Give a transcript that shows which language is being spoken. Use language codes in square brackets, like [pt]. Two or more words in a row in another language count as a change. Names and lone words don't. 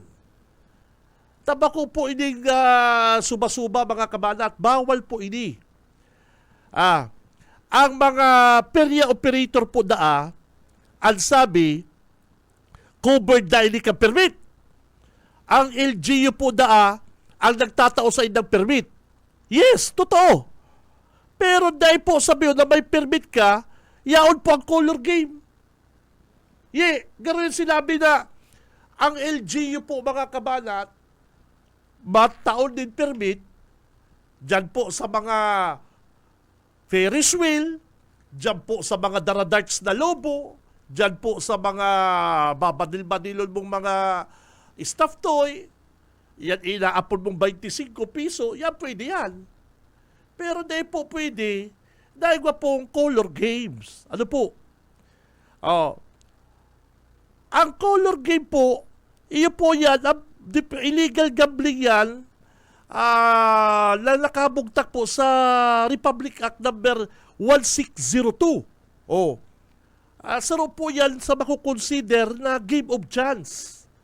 [bik] Tabako po ining suba-suba mga kabanat, bawal po ini. Ang mga perya operator po ang sabi, covered na ini ka permit. Ang LGU po ang nagtatao sa indang permit. Yes, totoo. Pero dahil po sabi na may permit ka, yaon po ang [en] color game. [bik] Ganoon sinabi na ang LGU po mga kabanat, mataon din permit, dyan po sa mga [en] Ferris wheel, [bik] dyan po sa mga daradarts na lobo, dyan po sa mga babadil-badilon mong mga [en] stuffed toy, [bik] yan inaapon mong 25 piso, yan pwede yan. Pero dahil po pwede, dahil pong [en] color games. [bik] Ano po? Ang [en] color game [bik] po, iyo po yan, [en] illegal gambling [bik] yan, na nakabugtak po sa Republic Act number 1602. Saro po yan sa makukonsider na [en] game of chance.